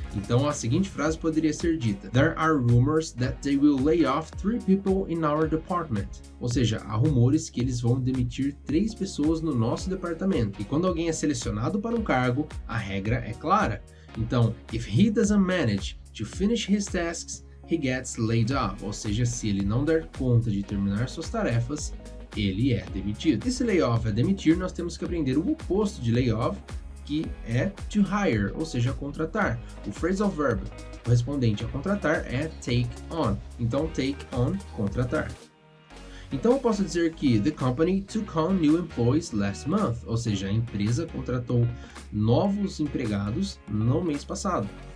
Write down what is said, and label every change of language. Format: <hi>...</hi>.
<pt>Então, a seguinte frase poderia ser dita:</pt> <en>There are rumors that they will lay off 3 people in our department.</en> <pt>Ou seja, há rumores que eles vão demitir 3 pessoas no nosso departamento. E quando alguém é selecionado para um cargo, a regra é clara. Então,</pt> <en>if he doesn't manage, to finish his tasks, he gets laid off.</en> <pt>Ou seja, se ele não der conta de terminar suas tarefas, ele é demitido. E se layoff é demitir, nós temos que aprender o oposto de layoff, que é to hire, ou seja, contratar. O phrasal verb correspondente a contratar é take on. Então, take on, contratar. Então eu posso dizer que</pt> <en>the company took on new employees last month,</en> <pt>ou seja, a empresa contratou novos empregados no mês passado.</pt>